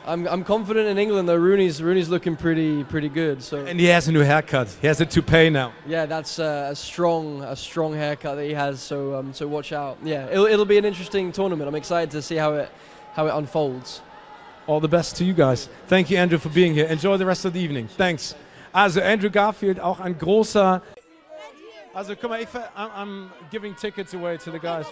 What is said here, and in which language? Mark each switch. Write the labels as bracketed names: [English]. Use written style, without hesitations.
[English] I'm confident in England though. Rooney's looking pretty good. So. And he has a new haircut. He has a toupee now. Yeah, that's a strong haircut that he has. So watch out. Yeah, it'll be an interesting tournament. I'm excited to see how it unfolds. All the best to you guys. Thank you, Andrew, for being here. Enjoy the rest of the evening. Thanks. [German] Also Andrew Garfield, auch ein großer. Also guck mal, [English] I'm giving tickets away to the guys.